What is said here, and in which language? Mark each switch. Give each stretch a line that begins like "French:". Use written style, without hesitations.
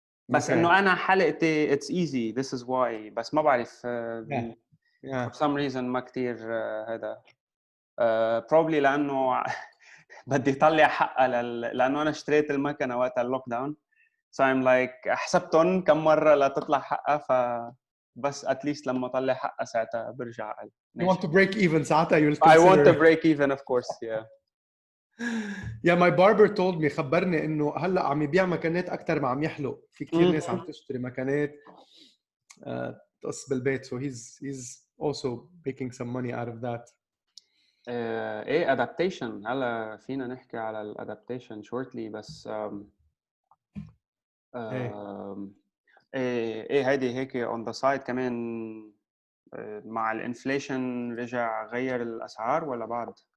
Arabic: بس إنه أنا حلقتي
English: it's easy this is why
Arabic: بس ما بعرف
English: for some reason
Arabic: ما كتير هذا
English: probably
Arabic: لأنه بدي طلع حقها لأنه أنا اشتريت المكنة وقت اللوك داون
English: so I'm like
Arabic: حسبتهم كم مرة لتطلع حقها بس
English: at least
Arabic: لما أطلع حقها ساعتها برجع
English: You want to break even
Arabic: ساعتها
English: you'll consider. I want to break even of course yeah. Yeah, my barber told me
Arabic: خبرني إنه هلا عم يبيع مكانات أكتر ما عم يحلق في كتير ناس عم تشتري مكانات تقص بالبيت
English: so he's also making some money out of that.
Arabic: ايه adaptation هلا فينا نحكي على الادابتيشن shortly بس ايه هيدي هيك on the side كمان مع الانفليشن رجع غير الاسعار ولا بعد؟